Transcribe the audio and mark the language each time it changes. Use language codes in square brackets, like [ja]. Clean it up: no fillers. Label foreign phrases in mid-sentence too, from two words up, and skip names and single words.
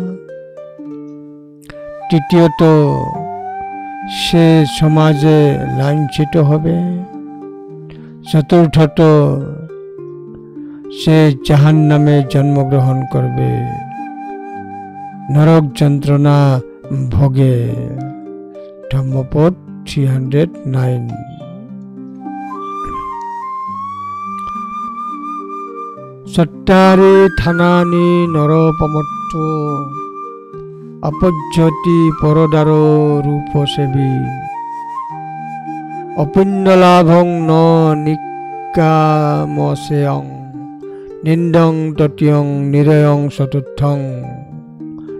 [bn] তৃতীয়ত, সে সমাজে লাঞ্ছিত হবে। চতুর্থত, সে জাহান্নামে জন্মগ্রহণ করবে, নরক যন্ত্রণা ভোগে। ধম্মপদ 309। [pi] চত্বারি থানানি নরপমত্ত অপজ্যতি পরদার রূপসেবী অপুণ্যলাভং ন নিকামসেয়ং নিন্দং তৃতীয়ং নিরয়ং চতুর্থং।